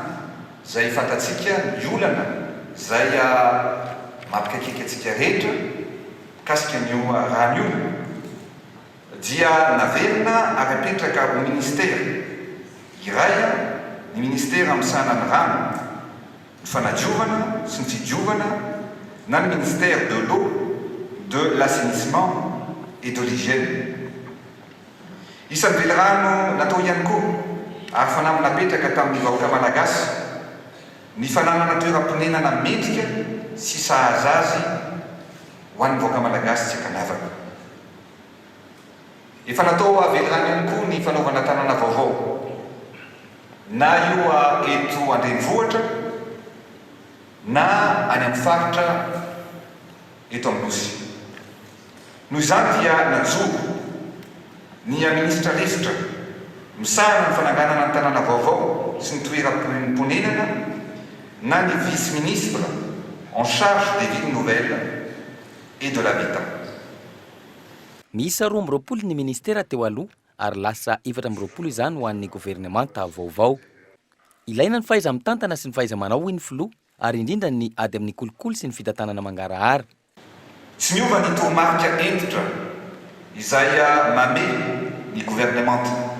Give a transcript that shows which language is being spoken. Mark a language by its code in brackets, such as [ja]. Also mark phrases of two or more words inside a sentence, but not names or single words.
[mg] izay fantatsika ny olana izay mampikaikaiky atsika rehetra kasika an'io rano io dia naverina ary apetraka ho ministera iray ny ministera misana ny rano, ny fanadiovana sy ny fidiovana na ny [fr] ministère de l'eau, de l'assainissement et de l'hygiène. [mg] Isan'ny velirano natao ihany koa ary fanahy napetraka tamin'ny vahoaka malagasy ny fananana toeram-ponenana mendrika sy sahaza azy ho an'ny vahoaka malagasy tsy akanavaka. Efa natao avelirano ihany koa ny fanaovana tanàna vaovao na io eto an-drenivohitra na any amin'ny faritra eto amin'ny nosy. Noho izany dia najoro ny ministra rivotra misahana ny fananganana ny tanàna vaovao sy ny toeram-ponenana na ny [fr] vice-ministre en charge des villes nouvelles et de l'habitat. [mg] Miisa 12 ny ministera teo aloha ary lasa 14 izany ho an'ny gouvernementa vaovao. Ilaina ny fahaiza mitantana sy ny fahaiza manao ny filoha ary indrindra ny ady amin'ny kolokolo sy ny fitantanana mangarahara. Tsy miova ny toromarika entitra izay mame ny gouvernementa.